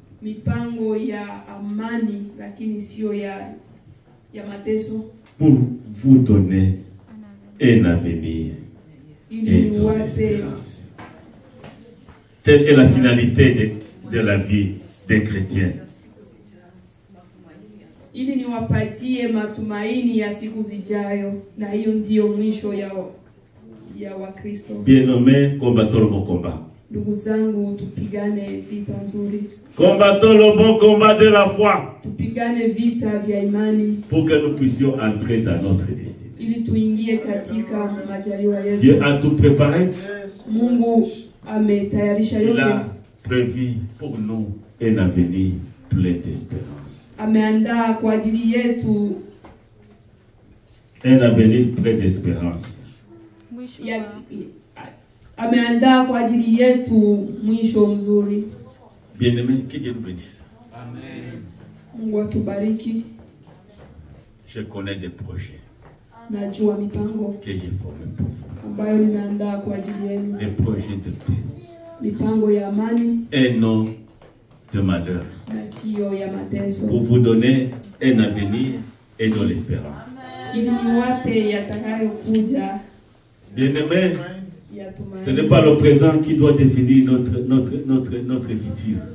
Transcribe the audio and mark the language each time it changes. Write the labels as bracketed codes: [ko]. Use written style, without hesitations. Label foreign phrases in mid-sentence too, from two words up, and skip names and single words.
[fr] Pour vous donner un avenir et une espérance. Telle est la finalité de la vie des chrétiens. [sw] Ili niwapatie matumaini ya siku zijayo, na hiyo ndio mwisho ya Wakristo. [fr] Bien-aimés, combattons le bon combat. [sw] Ndugu zangu, tupigane vita nzuri. [fr] Combattons le bon combat de la foi. [sw] Tupigane vita vya imani. [fr] Pour que nous puissions entrer dans notre destinée. [sw] Ili tuingie katika majaliwa yetu. [fr] Dieu a tout préparé. [sw] Mungu ametayarisha yote. [fr] Il a prévu pour nous un avenir plein d'espérance. [sw] Ameandaa kwa ajili yetu [fr] un avenir plein d'espérance. [sw] Ameandaa kwa ajili yetu mwisho mzuri. [fr] Bien-aimés, que Dieu nous bénisse. [sw] Amen. Mungu atubariki. [fr] Je connais des projets. [sw] Najua mipango [fr] que j'ai formé pour vous. [sw] Ambayo nimeandaa kwa ajili yenu. [fr] Des projets de paix. [sw] Mipango ya amani. [fr] Et non de malheur. Pour vous donner un avenir et de l'espérance. Bien-aimés, ce n'est pas le présent qui doit définir notre futur.